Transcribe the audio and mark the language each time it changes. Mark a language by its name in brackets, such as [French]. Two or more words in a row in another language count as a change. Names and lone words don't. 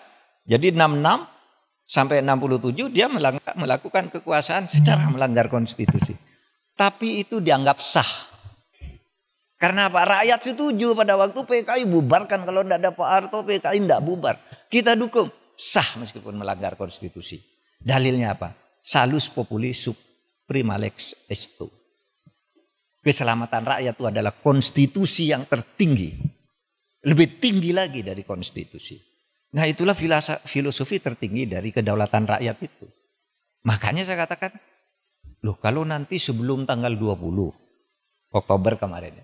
[Indonesian] Jadi 66 sampai 67 dia melakukan kekuasaan secara melanggar konstitusi. Tapi itu dianggap sah. Karena Pak rakyat setuju pada waktu PKI bubarkan. Kalau tidak ada Pak Harto PKI tidak bubar. Kita dukung. Sah meskipun melanggar konstitusi. Dalilnya apa? [Latin] Salus populi suprema lex esto. [Indonesian] Keselamatan rakyat itu adalah konstitusi yang tertinggi. Lebih tinggi lagi dari konstitusi. Nah itulah filosofi tertinggi dari kedaulatan rakyat itu. Makanya saya katakan. Loh kalau nanti sebelum tanggal 20 Oktober kemarin.